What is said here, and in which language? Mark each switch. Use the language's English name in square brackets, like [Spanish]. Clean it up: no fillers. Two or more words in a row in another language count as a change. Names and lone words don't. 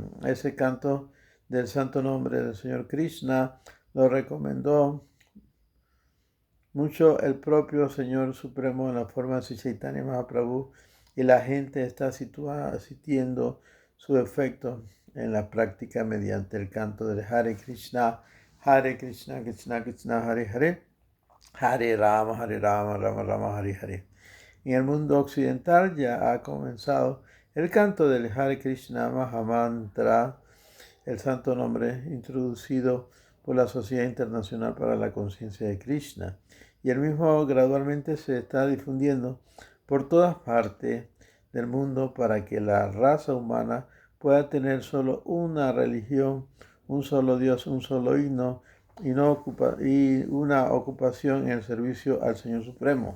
[Spanish] Ese canto del santo nombre del Señor Krishna lo recomendó mucho el propio Señor Supremo en la forma de Sri Chaitanya Mahaprabhu, y la gente está sintiendo su efecto en la práctica mediante el canto del Hare Krishna, Krishna Krishna, Hare Hare, Hare Rama, Rama Rama, Hare Hare. En el mundo occidental ya ha comenzado el canto del Hare Krishna Mahamantra, el santo nombre introducido por la Sociedad Internacional para la Conciencia de Krishna, y el mismo gradualmente se está difundiendo por todas partes del mundo para que la raza humana pueda tener solo una religión, un solo Dios, un solo himno y una ocupación en el servicio al Señor Supremo.